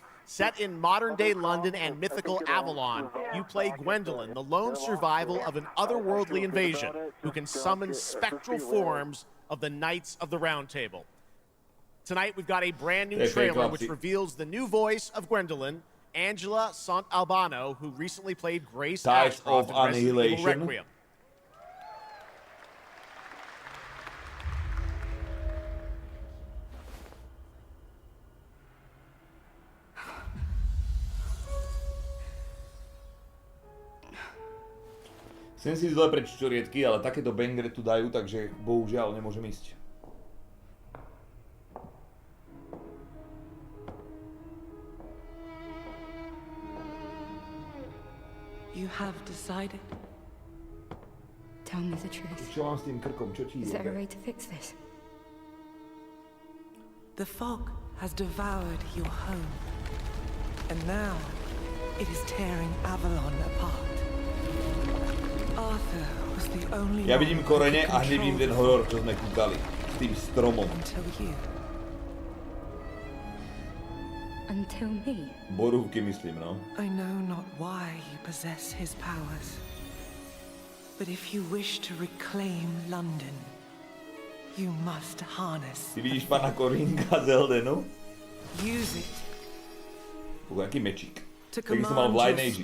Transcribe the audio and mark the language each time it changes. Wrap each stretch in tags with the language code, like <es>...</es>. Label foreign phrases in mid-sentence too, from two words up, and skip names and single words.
<en>Set in modern-day London and mythical Avalon, you play Gwendolyn, the lone survival of an otherworldly invasion who can summon spectral forms of the Knights of the Round Table. Tonight, we've got a brand new trailer which reveals the new voice of Gwendolyn, Angela Sant Albano, who recently played Grace Ashcroft in Resident Evil Requiem.</en> <sk>Chcem si zle preč čoriedky, ale takéto bangre tu dajú, takže bohužiaľ nemôžem ísť.</sk> <en>You have decided. Tell me the truth.</en> <sk>Čo mám s tým krkom? Čo ti</sk> <en>Is there a way to fix this? The fog has devoured your home, and now it is tearing Avalon apart. Arthur was the only</en> <sk>Ja vidím korene a nevidím ten horor, čo sme kúkali. S tým stromom.</sk> <en>Until me.</en> <sk>Borúvky myslím, no.</sk> <en>I know not why you possess his powers. But if you wish to reclaim London, you must harness.</en> <sk>Ty vidíš pána Koringa z Eldenu?</sk> <en>Use it.</en> <sk>Aký mečík. To Taký som mal v</sk> <en>command your Lineage.</en>